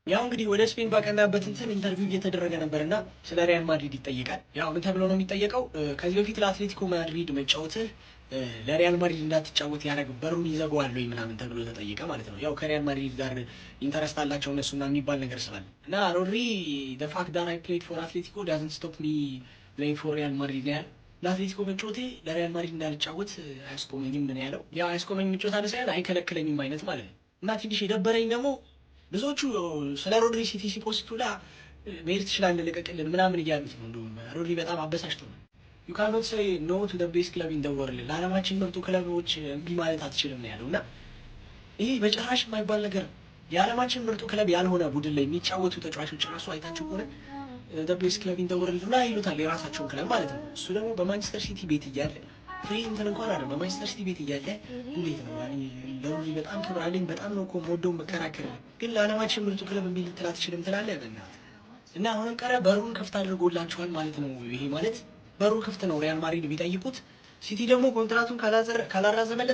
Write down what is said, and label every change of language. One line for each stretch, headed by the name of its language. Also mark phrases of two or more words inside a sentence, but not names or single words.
Amharic: ያው እንግዲህ ወደ ስፔን ባቀናበት እንትን ኢንተርቪው እየተደረገ ነበርና ስለ ሪያል ማድሪድ ይጠይቃል። ያው ምን ተብሎ ነው የሚጠየቀው? ከዚህ በፊት ለአትሌቲኮ ማድሪድ መጫወትህ ለሪያል ማድሪድ እንዳትጫወት ያደረግ በሩን ይዘጋዋል ወይ ምናምን ተብሎ ተጠየቀ ማለት ነው። ያው ከሪያል ማድሪድ ጋር ኢንተረስት አላቸው እነሱና የሚባል ነገር ስላለ እና ሮድሪ
English: the fact that I played for Atletico doesn't stop me playing for Real Madrid
Amharic: ያለ ለአትሌቲኮ መጫወቴ ለሪያል ማድሪድ እንዳልጫወት አያስቆመኝም ምን ያለው ያው አያስቆመኝም መጫወት አለ ሳይሆን አይከለክለኝም አይነት ማለት ነው። እና ትንሽ የደበረኝ ደግሞ ብዙዎቹ ስለ ሮድሪ ሲቲ ሲፖስቱ ላ መሄድ ትችላለህ ልቀቅልን ምናምን እያሉት ነው። እንደውም ሮድሪ በጣም አበሳጭቶ ነው
English: you cannot say no to the best club in the world
Amharic: ለዓለማችን ምርጡ ክለቦች እምቢ ማለት አትችልም ነው ያለው። እና ይሄ በጭራሽ የማይባል ነገር ነው። የዓለማችን ምርጡ ክለብ ያልሆነ ቡድን ላይ የሚጫወቱ ተጫዋቾች ራሱ አይታችሁ ከሆነ
English: the best club in the world
Amharic: ላይ ይሉታል የራሳቸውን ክለብ ማለት ነው። እሱ ደግሞ በማንቸስተር ሲቲ ቤት እያለ ፍሪ እንትን እንኳን አይደለም በማንቸስተር ሲቲ ቤት እያለ እንዴት ነው ያኔ ለሮድሪ በጣም ክብር አለኝ በጣም ነው እኮ የምወደው መከራከር ግን ለዓለማችን ምርጡ ክለብ እምቢ ልትል አትችልም ትላለህ በእናትህ። እና አሁንም ቀረ በሩን ክፍት አድርጎላቸዋል ማለት ነው። ይሄ ማለት በሩ ክፍት ነው ሪያል ማድሪድ ቢጠይቁት ሲቲ ደግሞ ኮንትራቱን ካላራዘመለት